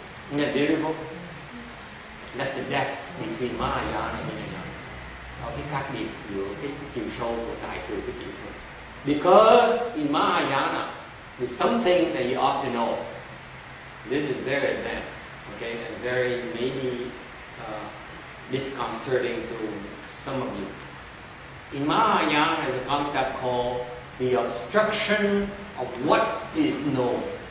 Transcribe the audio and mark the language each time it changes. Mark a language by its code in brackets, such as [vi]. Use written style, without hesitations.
[en] Isn't that beautiful? That's the depth between Mahayana and Hinayana. [vi] Đó cái khác biệt giữa cái chiều sâu của đại thừa cái chiều sâu. [en] Because in Mahayana, there's something that you ought to know. This is very advanced, okay, and very maybe disconcerting to some of you. In Mahayana, there's a concept called the obstruction of what is known.